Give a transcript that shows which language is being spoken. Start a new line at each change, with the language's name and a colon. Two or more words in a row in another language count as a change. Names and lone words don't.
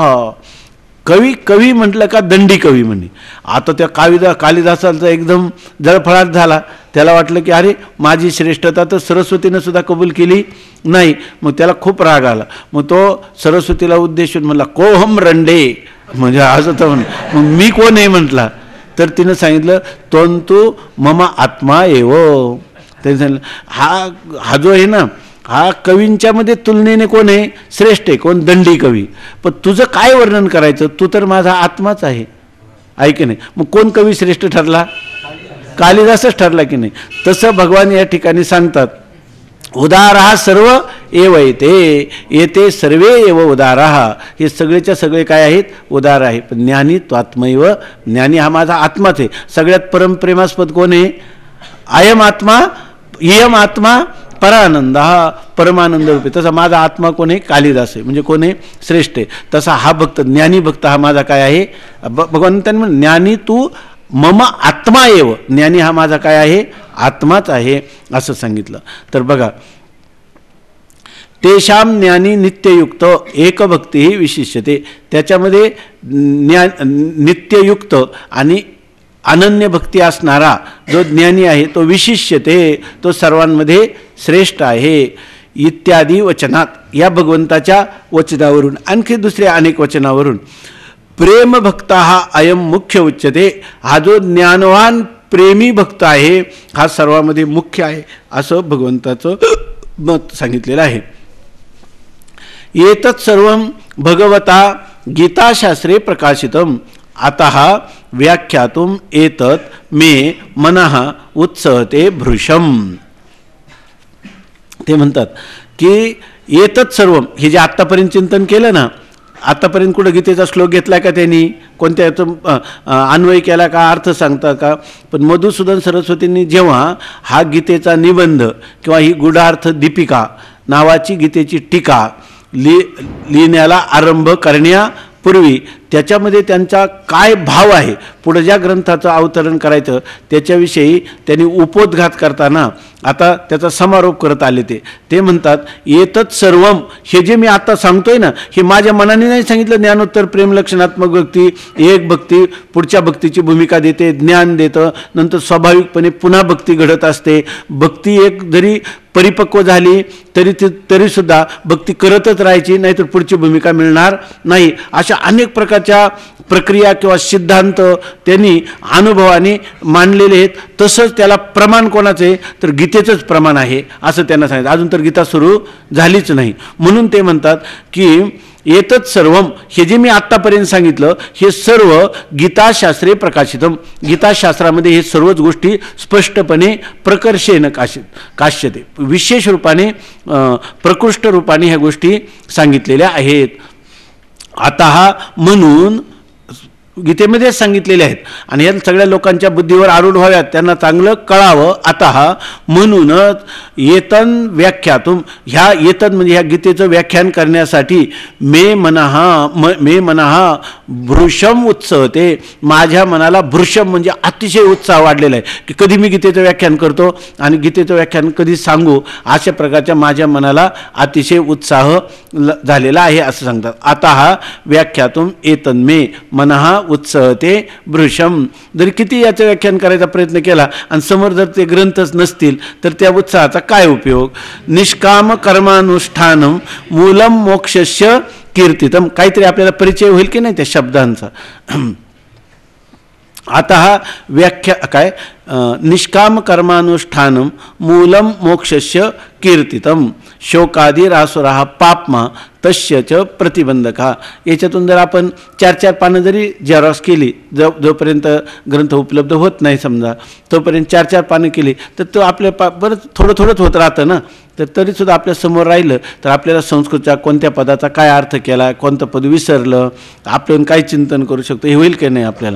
Marathi: कवी म्हटलं का दंडी कवी म्हणे. आता त्या कालिदासाचा एकदम जळफळाट झाला. त्याला वाटलं की अरे माझी श्रेष्ठता तर सरस्वतीनं सुद्धा कबूल केली नाही. मग त्याला खूप राग आला. मग तो सरस्वतीला उद्देशून म्हणला
Sanskrit: कोहम रंडे,
Marathi: म्हणजे असं तर मग मी कोण आहे म्हटला. तर तिनं सांगितलं
Sanskrit: तंतु मम आत्मा एव.
Marathi: त्यांनी सांगितलं हा जो आहे ना हा कवींच्या मध्ये तुलनेने कोण आहे? श्रेष्ठ आहे. कोण? दंडी कवी. पण तुझं काय वर्णन करायचं? तू तर माझा आत्माच आहे, ऐक नाही. मग कोण कवी श्रेष्ठ ठरला? कालिदासच ठरला की नाही. तसं भगवान या ठिकाणी सांगतात
Sanskrit: उदारः सर्व एव येते सर्वे एव उदारः.
Marathi: हे सगळेच्या सगळे काय आहेत? उदार आहे. पण
Sanskrit: ज्ञानी त्वात्मैव,
Marathi: ज्ञानी हा माझा आत्माच आहे. सगळ्यात परमप्रेमास्पद कोण आहे?
Sanskrit: अयम आत्मा इयम आत्मा परानंद,
Marathi: हा परमानंद रूपे. तसा माझा आत्मा कोण आहे? कालिदास आहे. म्हणजे कोण आहे? श्रेष्ठ आहे. तसा हा भक्त ज्ञानी भक्त हा माझा काय आहे? भगवान त्यांनी
Sanskrit: ज्ञानी तू मम आत्मा एव,
Marathi: ज्ञानी हा माझा काय आहे? आत्माच आहे असं सांगितलं. तर बघा
Sanskrit: तेषाम ज्ञानी नित्ययुक्त एकभक्ती विशिष्यते.
Marathi: त्याच्यामध्ये नित्ययुक्त आणि अनन्य भक्ती असणारा जो ज्ञानी आहे तो विशिष्यते, तो सर्वांमध्ये श्रेष्ठ आहे. इत्यादी वचनात, या भगवंताच्या वचनावरून आणखी दुसऱ्या अनेक वचनावरून प्रेम भक्त हा
Sanskrit: अयम मुख्य उच्चते.
Marathi: हा जो ज्ञानवान प्रेमी भक्त आहे हा सर्वांमध्ये मुख्य आहे असं भगवंताचं मत सांगितलेलं आहे.
Sanskrit: एतत् सर्वं भगवता गीताशास्त्रे प्रकाशितम अतः व्याख्यातुम एतत् मे मनः उत्सहते भृशम.
Marathi: ते म्हणतात की
Sanskrit: एतत् सर्वम,
Marathi: हे जे आत्तापर्यंत चिंतन केलं ना, आतापर्यंत कुठं गीतेचा श्लोक घेतला का त्यांनी? कोणत्या याचं अन्वय केला का? अर्थ सांगतात का? पण मधुसूदन सरस्वतींनी जेव्हा हा गीतेचा निबंध किंवा ही गूढार्थ दीपिका नावाची गीतेची टीका लिहिण्याला आरंभ करण्यापूर्वी त्याच्यामध्ये त्यांचा काय भाव आहे, पुढे ज्या ग्रंथाचं अवतरण करायचं त्याच्याविषयी त्यांनी उपोद्घात करताना आता त्याचा समारोप करत आले. ते म्हणतात,
Sanskrit: एतत् सर्वम,
Marathi: हे जे मी आता सांगतोय ना, हे माझ्या मनाने नाही सांगितलं. ज्ञानोत्तर प्रेम लक्षणात्मक भक्ती, एक भक्ती पुढच्या भक्तीची भूमिका देते, ज्ञान देतं, नंतर स्वाभाविकपणे पुन्हा भक्ती घडत असते. भक्ती एक जरी परिपक्व झाली तरी सुद्धा भक्ती करतच राहायची, नाहीतर पुढची भूमिका मिळणार नाही. अशा अनेक प्रकारच्या प्रक्रिया किंवा सिद्धांत त्यांनी अनुभवाने मांडलेले आहेत. तसंच त्याला प्रमाण कोणाचं आहे, तर गीतेचंच प्रमाण आहे असं त्यांना सांगितलं. अजून तर गीता सुरू झालीच नाही. म्हणून ते म्हणतात की
Sanskrit: एतत् सर्वम,
Marathi: हे जे मी आत्तापर्यंत सांगितलं हे सर्व
Sanskrit: गीताशास्त्रे प्रकाशितम,
Marathi: गीताशास्त्रामध्ये हे सर्वच गोष्टी स्पष्टपणे
Sanskrit: प्रकर्षेण काश्यते,
Marathi: विशेष रूपाने प्रकृष्ट रूपाने ह्या गोष्टी सांगितलेल्या आहेत. आता म्हणून गीतेमध्येच सांगितलेले आहेत आणि या सगळ्या लोकांच्या बुद्धीवर आरूढ व्हाव्यात, त्यांना चांगलं कळावं. आता म्हणूनच
Sanskrit: येतन व्याख्यातुम,
Marathi: ह्या येतन म्हणजे ह्या गीतेचं व्याख्यान करण्यासाठी
Sanskrit: मे मनहा भृशम उत्सवते,
Marathi: माझ्या मनाला भृशम म्हणजे अतिशय उत्साह वाढलेला आहे की कधी मी गीतेचं व्याख्यान करतो आणि गीतेचं व्याख्यान कधी सांगू, अशा प्रकारच्या माझ्या मनाला अतिशय उत्साह झालेला आहे असं सांगतात.
Sanskrit: आता व्याख्यातुम एतन मे मनहा उत्सवते भृशम,
Marathi: जर किती याचं व्याख्यान करायचा प्रयत्न केला आणि समोर जर ते ग्रंथच नसतील तर त्या उत्साहाचा काय उपयोग.
Sanskrit: निष्काम कर्मानुष्ठानम मूलम मोक्षस्य कीर्तितम,
Marathi: काहीतरी आपल्याला परिचय होईल की नाही त्या शब्दांचा. आता व्याख्या काय,
Sanskrit: निष्काम कर्मानुष्ठानम मूलम मोक्षस्य कीर्तितम शोकादिरासुराः पापमा तस्य च प्रतिबंधका.
Marathi: याच्यातून जर आपण 4-4 पानं जरी जेरॉक्स केली, जोपर्यंत ग्रंथ उपलब्ध होत नाही समजा तोपर्यंत 4-4 पानं केली तर तो आपल्या बरंच थोडंच होत राहतं ना. तर तरीसुद्धा आपल्या समोर राहिलं तर आपल्याला संस्कृतच्या कोणत्या पदाचा काय अर्थ केला, कोणतं पद विसरलं, आपण काय चिंतन करू शकतो हे होईल की नाही आपल्याला.